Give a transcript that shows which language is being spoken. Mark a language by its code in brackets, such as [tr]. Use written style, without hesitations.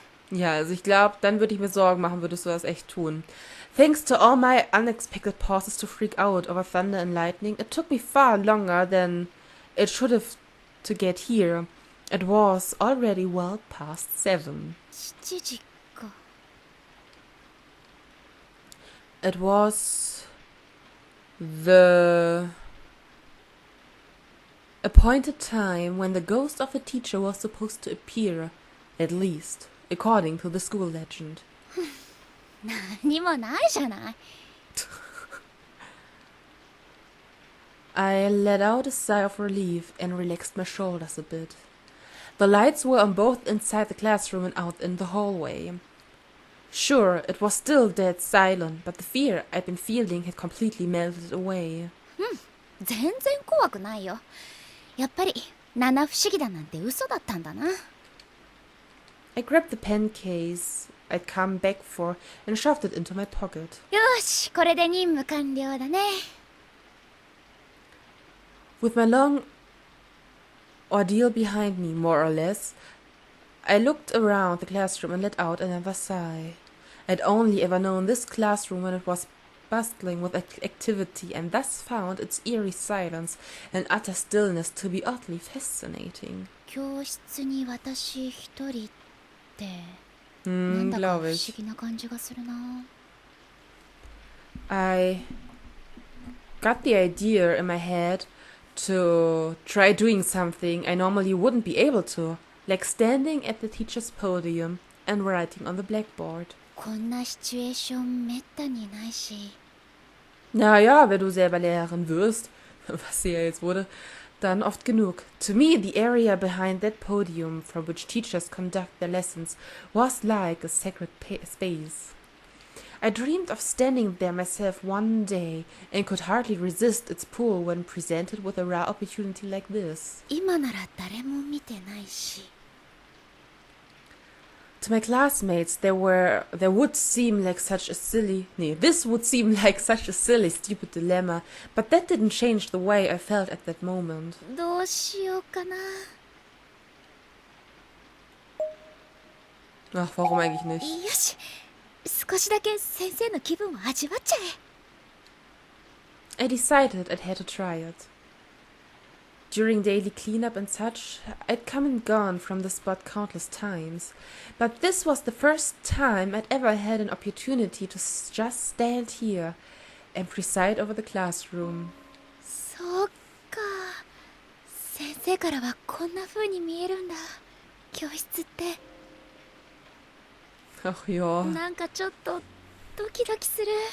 [de] Ja, also ich glaube, dann würde ich mir Sorgen machen, würdest du das echt tun. [en] Thanks to all my unexpected pauses to freak out over thunder and lightning, it took me far longer than it should have to get here. It was already well past 7. [ja] 7時か。 [en] It was the appointed time when the ghost of a teacher was supposed to appear, at least, according to the school legend. [ja] 何もないじゃない。 [en] I let out a sigh of relief and relaxed my shoulders a bit. The lights were on both inside the classroom and out in the hallway. Sure, it was still dead silent, but the fear I'd been feeling had completely melted away. [ja] 全然怖くないよ。やっぱり七不思議だなんて嘘だったんだな。 [en] I grabbed the pen case I'd come back for and shoved it into my pocket. [ja] よし、これで任務完了だね。 [en] With my long ordeal behind me, more or less, I looked around the classroom and let out another sigh. I'd only ever known this classroom when it was bustling with activity and thus found its eerie silence and utter stillness to be oddly fascinating. [ja] 教室に私一人ってなんだか不思議な感じがするな。 [en] I got the idea in my head to try doing something I normally wouldn't be able to, like standing at the teacher's podium and writing on the blackboard. [ja] こんなシチュエーションめったにないし。 [de] Naja, wenn du selber Lehrerin wirst, was sie ja jetzt wurde, dann oft genug. [en] To me, the area behind that podium from which teachers conduct their lessons was like a sacred space. I dreamed of standing there myself one day and could hardly resist its pull when presented with a rare opportunity like this. [ja] 今なら誰も見てないし。 [en] To my classmates, there would seem like such a this would seem like such a silly, stupid dilemma, but that didn't change the way I felt at that moment. [ja] どうしようかな。 [de] Ach, warum eigentlich nicht? [ja] よし、少しだけ先生の気分を味わっちゃえ。 [en] I decided I'd had to try it. During daily cleanup and such, I'd come and gone from the spot countless times, but this was the first time I'd ever had an opportunity to just stand here and preside over the classroom. [ja] そうか。先生からはこんな風に見えるんだ。教室って。 [de] Ach ja. [ja] なんかちょっとドキドキする。